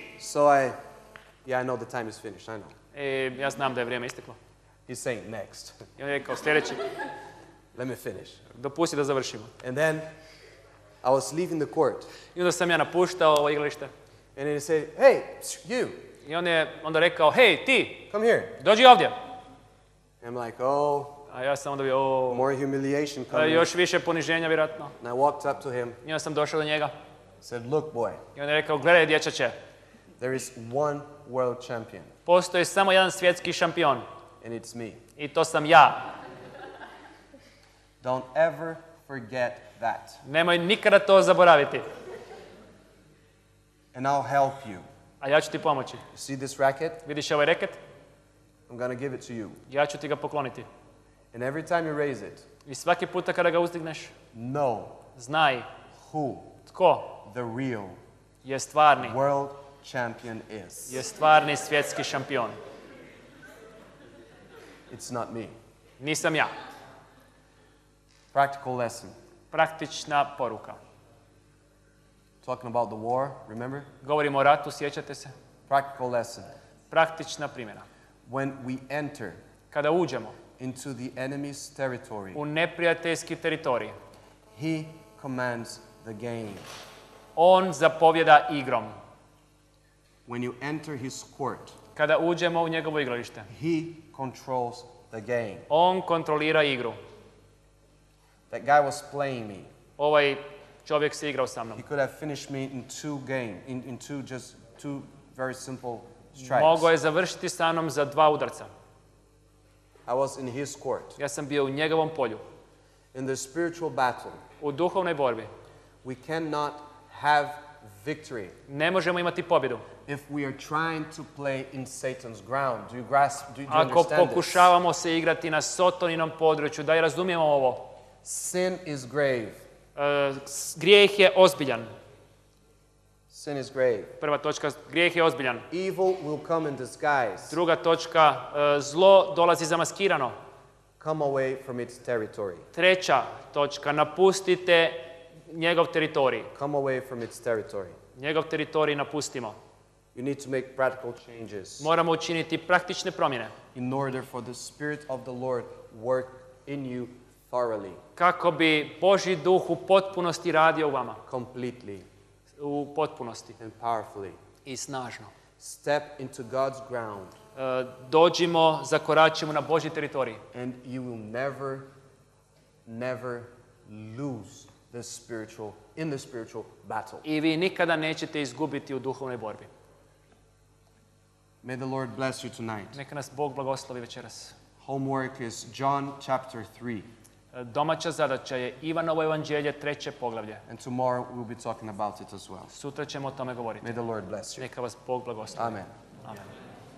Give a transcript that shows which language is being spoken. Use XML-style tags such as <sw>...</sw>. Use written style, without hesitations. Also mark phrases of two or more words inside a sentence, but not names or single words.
<en>So I know the time is finished, I know.</en> <hr>I ja znam da je vrijeme isteklo.</hr> <en>He's saying next.</en> <hr>I on je rekao sljedeći.</hr> <en>Let me finish.</en> <hr>Dopusti da završimo.</hr> <en>And then I was leaving the court.</en> <hr>I onda sam ja napuštao ovo igralište.</hr> <en>And then he said, hey, you.</en> <hr>I on je onda rekao, hej, ti,</hr> <en>Come here.</en> <hr>dođi ovdje.</hr> <en>I'm like, oh,</en> <hr>A ja sam onda bio,</hr> <en>more humiliation coming.</en> <hr>još više poniženja vjerojatno.</hr> <en>And I walked up to him.</en> <hr>I onda sam došao do njega.</hr> <en>Said, look, boy,</en> <hr>I onda je rekao, gledaj dječače,</hr> <en>there is one world champion.</en> <hr>postoji samo jedan svjetski šampion.</hr> <en>And it's me.</en> <hr>I to sam ja.</hr> <en>Don't ever forget that.</en> <hr>Nemoj nikada to zaboraviti.</hr> <en>And I'll help you.</en> <hr>A ja ću ti pomoći.</hr> <en>You see this racket?</en> <hr>Vidiš ovaj reket?</hr> <en>I'm going to give it to you.</en> <hr>Ja ću ti ga pokloniti.</hr> <en>And every time you raise it,</en> <hr>I svaki puta kada ga uzdigneš,</hr> <en>know</en> <hr>znaj</hr> <en>who</en> <hr>tko</hr> <en>the real</en> <hr>je stvarni,</hr> <en>world champion is.</en> <hr>je stvarni svjetski šampion.</hr> <en>It's not me.</en> <hr>Nisam ja.</hr> <en>Practical lesson.</en> <hr>Praktična poruka.</hr> <en>Talking about the war, remember?</en> <hr>Govorimo o ratu, sjećate se?</hr> <en>Practical lesson.</en> <hr>Praktična primjena.</hr> <en>When we enter</en> <hr>Kada uđemo</hr> <en>into the enemy's territory,</en> <hr>u neprijateljski teritorij,</hr> <en>he commands the game.</en> <hr>on zapovjeda igrom.</hr> <en>When you enter his court,</en> <hr>Kada uđemo u njegovo igralište,</hr> <en>he controls the game.</en> <hr>on kontrolira igru.</hr> <en>That guy was playing me.</en> <hr>Ovaj čovjek se igrao sa mnom.</hr> <en>He could have finished me in two very simple strikes.</en> <hr>Mogao je završiti sa mnom za 2 udarca.</hr> <en>I was in his court.</en> <hr>Ja sam bio u njegovom polju.</hr> <en>In the spiritual battle,</en> <hr>U duhovnoj borbi</hr> <en>we cannot have victory</en> <hr>ne možemo imati pobjedu</hr> <en>if we are trying to play in Satan's ground. Do you grasp? Do you</en> <hr>ako</hr> <en>understand this?</en> <hr>pokušavamo se igrati na Sotoninom području. Da i razumijemo ovo.</hr> <en>Sin is grave.</en> <hr>Grijeh je ozbiljan.</hr> <en>Sin is grave.</en> <hr>Prva točka, grijeh je ozbiljan.</hr> <en>Evil will come in disguise.</en> <hr>Druga točka, zlo dolazi zamaskirano.</hr> <en>Come away from its territory.</en> <hr>Treća točka, napustite njegov teritorij.</hr> <en>Come away from its territory.</en> <hr>Njegov teritorij napustimo.</hr> <en>You need to make practical changes</en> <hr>Moramo učiniti praktične promjene</hr> <en>in order for the Spirit of the Lord work in you thoroughly,</en> <hr>kako bi Božji duh u potpunosti radio u vama.</hr> <en>completely,</en> <hr>U potpunosti</hr> <en>and powerfully.</en> <hr>i snažno.</hr> <en>Step into God's ground,</en> <hr>Dođimo, zakoračimo na Božji teritorij.</hr> <en>and you will never lose in the spiritual battle.</en> <hr>I vi nikada nećete izgubiti u duhovnoj borbi.</hr> <en>May the Lord bless you tonight.</en> <hr>Neka nas Bog blagoslovi večeras.</hr> <en>homework is John chapter 3.</en> <hr>Domaća zadaća je Ivanovo evanđelje 3. poglavlje.</hr> <en>And tomorrow we'll be talking about it as well.</en> <hr>Sutra ćemo o tome govoriti.</hr> <en>May the Lord bless you.</en> <hr>Neka vas Bog blagoslovi.</hr> <en>Amen.</en> <hr>Amen.</hr>